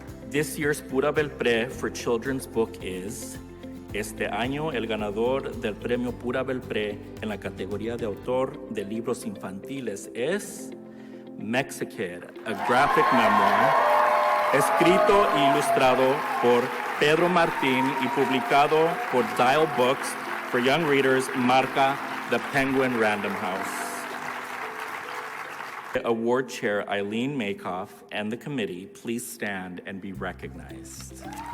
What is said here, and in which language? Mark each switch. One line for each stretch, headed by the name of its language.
English: This year's Pura Belpre for Children's Book is...
Spanish: Este año el ganador del premio Pura Belpre en la categoría de autor de libros infantiles es Mexikid,
English: a graphic memoir,
Spanish: escrito e ilustrado por Pedro Martín y publicado por Dial Books for Young Readers, marca The Penguin Random House.
English: Award Chair Eileen Makoff and the committee, please stand and be recognized.